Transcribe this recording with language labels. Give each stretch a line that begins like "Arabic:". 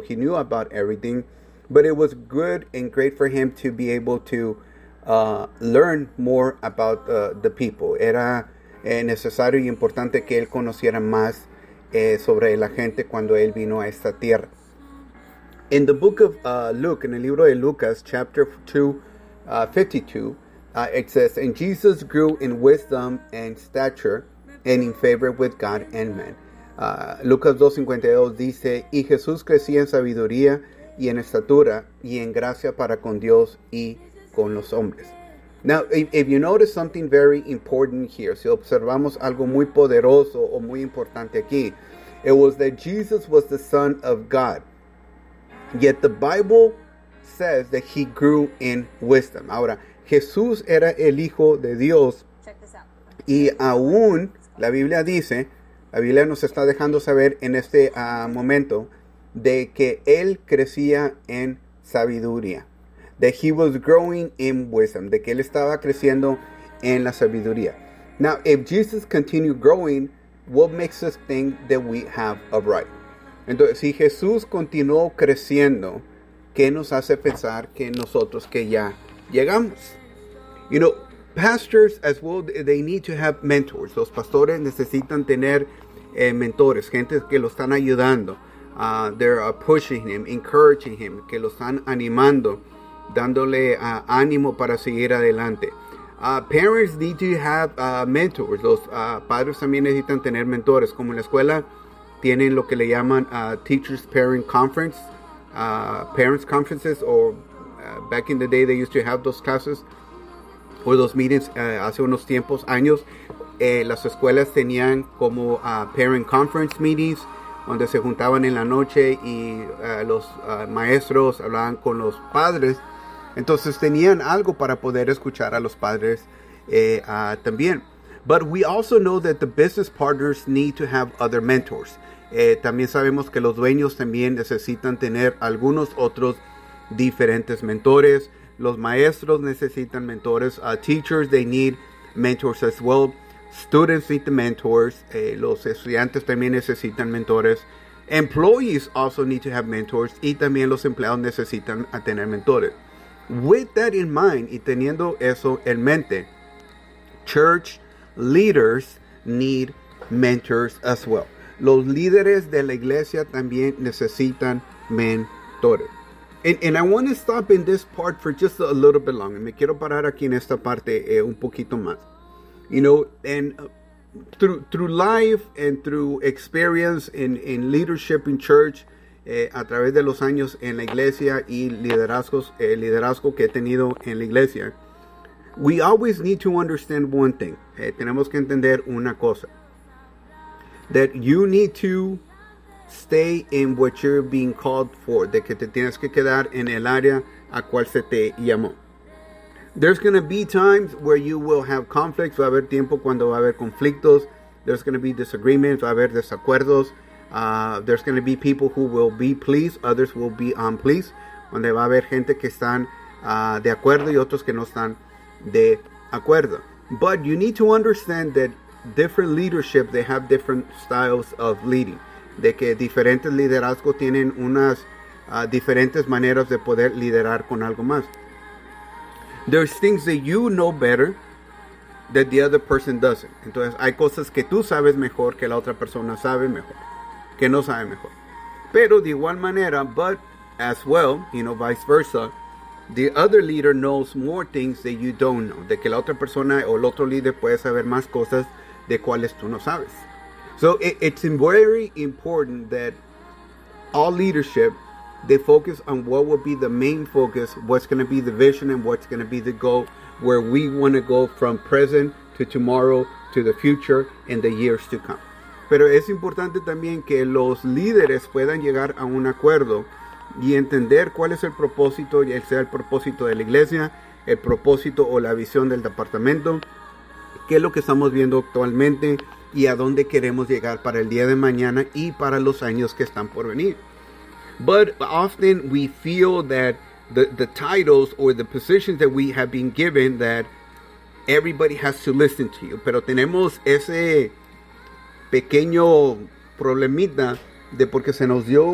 English: He knew about everything, but it was good and great for him to be able to learn more about the people.
Spanish: Era necesario y importante que él conociera más sobre la gente cuando él vino a esta tierra.
English: In the book of Luke,
Spanish: en el libro de Lucas,
English: chapter 52, it says, "And Jesus grew in wisdom and stature and in favor with God and men."
Spanish: Lucas 2:52 dice, "Y Jesús crecía en sabiduría y en estatura y en gracia para con Dios y con los hombres."
English: Now, if you notice something very important here,
Spanish: si observamos algo muy poderoso o muy importante aquí,
English: it was that Jesus was the Son of God. Yet the Bible says that he grew in wisdom.
Spanish: Ahora, Jesús era el Hijo de Dios. Y aún la Biblia dice, la Biblia nos está dejando saber en este momento, de que él crecía en sabiduría.
English: That he was growing in wisdom.
Spanish: De que él estaba creciendo en la sabiduría.
English: Now, if Jesus continued growing, what makes us think that we have arrived?
Spanish: Entonces, si Jesús continuó creciendo, ¿qué nos hace pensar que nosotros que ya llegamos?
English: You know, pastors as well, they need to have mentors.
Spanish: Los pastores necesitan tener mentores, gente que lo están ayudando.
English: They're pushing him, encouraging him,
Spanish: que lo están animando, dándole ánimo para seguir adelante.
English: Parents need to have mentors.
Spanish: Los padres también necesitan tener mentores, como en la escuela. Tienen lo que le llaman
English: Teachers Parent Conference, Parents Conferences, or back in the day they used to have those classes, or those meetings
Spanish: hace unos tiempos, años. Las escuelas tenían como
English: Parent Conference meetings,
Spanish: donde se juntaban en la noche y los maestros hablaban con los padres. Entonces tenían algo para poder escuchar a los padres también.
English: But we also know that the business partners need to have other mentors.
Spanish: También sabemos que los dueños también necesitan tener algunos otros diferentes mentores. Los maestros necesitan mentores.
English: Teachers, they need mentors as well. Students need the mentors.
Spanish: Los estudiantes también necesitan mentores.
English: Employees also need to have mentors.
Spanish: Y también los empleados necesitan tener mentores.
English: With that in mind,
Spanish: y teniendo eso en mente,
English: church leaders need mentors as well.
Spanish: Los líderes de la iglesia también necesitan mentores.
English: And I want to stop in this part for just a little bit longer.
Spanish: Me quiero parar aquí en esta parte un poquito más.
English: You know, and through life and through experience in leadership in church,
Spanish: a través de los años en la iglesia y liderazgo que he tenido en la iglesia,
English: we always need to understand one thing.
Spanish: Tenemos que entender una cosa.
English: That you need to stay in what you're being called for.
Spanish: De que te tienes que quedar en el área a cual se te llamó.
English: There's going to be times where you will have conflicts.
Spanish: Va a haber tiempo cuando va a haber conflictos.
English: There's going to be disagreements.
Spanish: Va a haber desacuerdos.
English: There's going to be people who will be pleased. Others will be unpleased.
Spanish: Donde va a haber gente que están de acuerdo y otros que no están de acuerdo.
English: But you need to understand that different leadership, they have different styles of leading.
Spanish: De que diferentes liderazgos tienen unas diferentes maneras de poder liderar con algo más.
English: There's things that you know better that the other person doesn't.
Spanish: Entonces, hay cosas que tú sabes mejor que la otra persona sabe mejor, que no sabe mejor. Pero de igual manera,
English: but as well, you know, vice versa, the other leader knows more things that you don't know.
Spanish: De que la otra persona o el otro líder puede saber más cosas de cuales tú no sabes.
English: So it's very important that all leadership, they focus on what will be the main focus, what's going to be the vision and what's going to be the goal, where we want to go from present to tomorrow to the future in the years to come.
Spanish: Pero es importante también que los líderes puedan llegar a un acuerdo y entender cuál es el propósito, ya sea el propósito de la iglesia, el propósito o la visión del departamento, qué es lo que estamos viendo actualmente y a dónde queremos llegar para el día de mañana y para los años que están por venir.
English: But often we feel that the titles or the positions that we have been given, that everybody has to listen to you.
Spanish: Pero tenemos ese pequeño problemita de porque se nos dio